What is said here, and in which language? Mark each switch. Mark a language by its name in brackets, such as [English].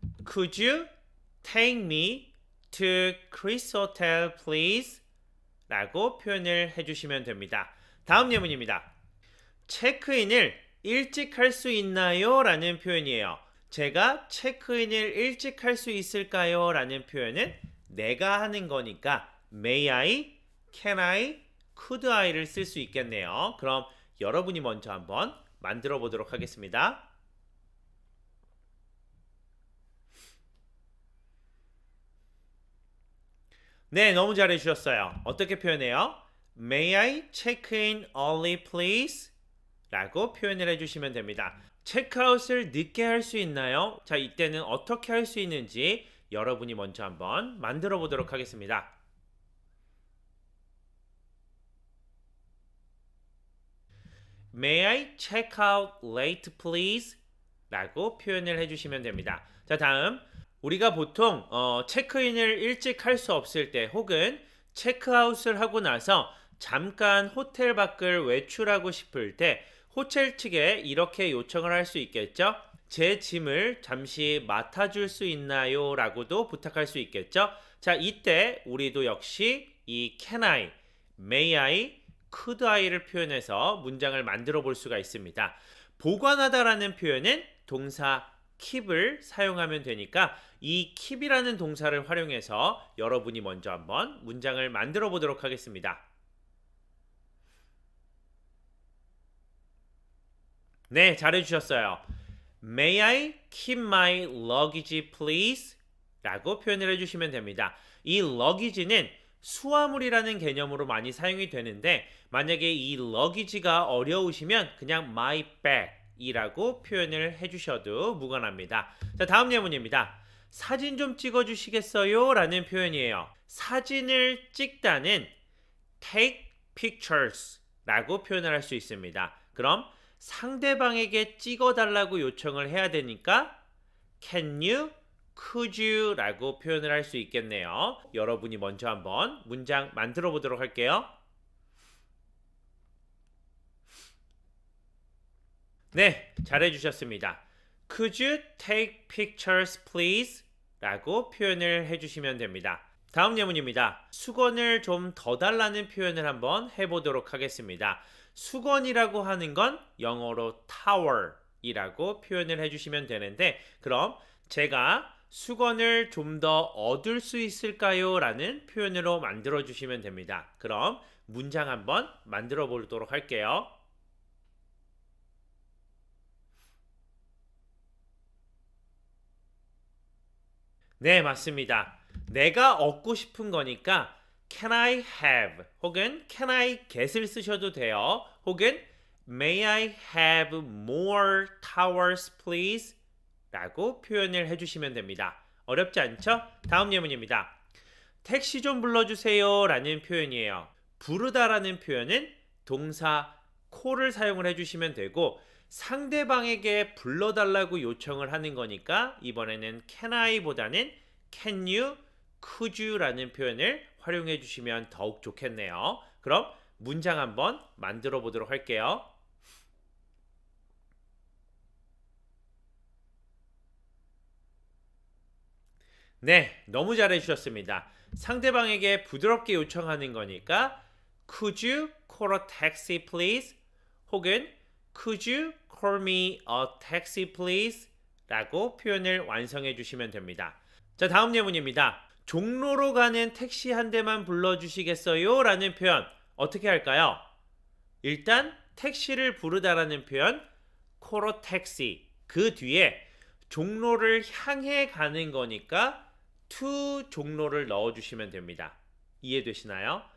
[English] Could you take me to Chris Hotel please? [Korean] 라고 표현을 해주시면 됩니다. 다음 예문입니다. 체크인을 일찍 할 수 있나요? 라는 표현이에요. 제가 체크인을 일찍 할 수 있을까요? 라는 표현은 내가 하는 거니까 [English] may I, can I, could I [Korean] 를 쓸 수 있겠네요. 그럼 여러분이 먼저 한번 만들어 보도록 하겠습니다. 네, 너무 잘해 주셨어요. 어떻게 표현해요? [English] May I check in early please? [Korean] 라고 표현을 해주시면 됩니다. 체크아웃을 늦게 할 수 있나요? 자, 이때는 어떻게 할 수 있는지 여러분이 먼저 한번 만들어 보도록 하겠습니다. [English] May I check out late please? [Korean] 라고 표현을 해주시면 됩니다. 자, 다음 우리가 보통 체크인을 일찍 할 수 없을 때 혹은 체크아웃을 하고 나서 잠깐 호텔 밖을 외출하고 싶을 때 호텔 측에 이렇게 요청을 할 수 있겠죠. 제 짐을 잠시 맡아줄 수 있나요? 라고도 부탁할 수 있겠죠. 자, 이때 우리도 역시 이 [English] can I, may I, could I [Korean] 를 표현해서 문장을 만들어 볼 수가 있습니다. 보관하다라는 표현은 동사 keep을 사용하면 되니까 이 keep이라는 동사를 활용해서 여러분이 먼저 한번 문장을 만들어 보도록 하겠습니다. 네, 잘해주셨어요. [English] May I keep my luggage please? [Korean] 라고 표현을 해주시면 됩니다. 이 luggage는 수화물이라는 개념으로 많이 사용이 되는데 만약에 이 luggage가 어려우시면 그냥 [English] my bag [Korean] 이라고 표현을 해주셔도 무관합니다. 자, 다음 예문입니다. 사진 좀 찍어주시겠어요? 라는 표현이에요. 사진을 찍다는 [English] take pictures [Korean] 라고 표현을 할 수 있습니다. 그럼 상대방에게 찍어달라고 요청을 해야 되니까 [English] can you, could you [Korean] 라고 표현을 할 수 있겠네요. 여러분이 먼저 한번 문장 만들어 보도록 할게요. 네, 잘해주셨습니다. [English] Could you take pictures please? [Korean] 라고 표현을 해주시면 됩니다. 다음 예문입니다. 수건을 좀 더 달라는 표현을 한번 해보도록 하겠습니다. 수건이라고 하는 건 영어로 towel 이라고 표현을 해주시면 되는데 그럼 제가 수건을 좀 더 얻을 수 있을까요? 라는 표현으로 만들어 주시면 됩니다. 그럼 문장 한번 만들어 보도록 할게요. 네, 맞습니다. 내가 얻고 싶은 거니까 [English] can I have [Korean] 혹은 [English] can I get [Korean] 을 쓰셔도 돼요. 혹은 [English] may I have more towels please? [Korean] 라고 표현을 해주시면 됩니다. 어렵지 않죠? 다음 예문입니다. 택시 좀 불러주세요 라는 표현이에요. 부르다라는 표현은 동사 call을 사용을 해주시면 되고 상대방에게 불러달라고 요청을 하는 거니까 이번에는 [English] can I [Korean] 보다는 [English] can you, could you [Korean] 라는 표현을 활용해 주시면 더욱 좋겠네요. 그럼 문장 한번 만들어 보도록 할게요. 네, 너무 잘해주셨습니다. 상대방에게 부드럽게 요청하는 거니까 [English] Could you call a taxi please? [Korean] 혹은 [English] Could you call me a taxi please? [Korean] 라고 표현을 완성해 주시면 됩니다. 자, 다음 예문입니다. 종로로 가는 택시 한 대만 불러주시겠어요? 라는 표현 어떻게 할까요? 일단 택시를 부르다라는 표현 [English] call a taxi [Korean] 그 뒤에 종로를 향해 가는 거니까 to 종로를 넣어주시면 됩니다. 이해되시나요?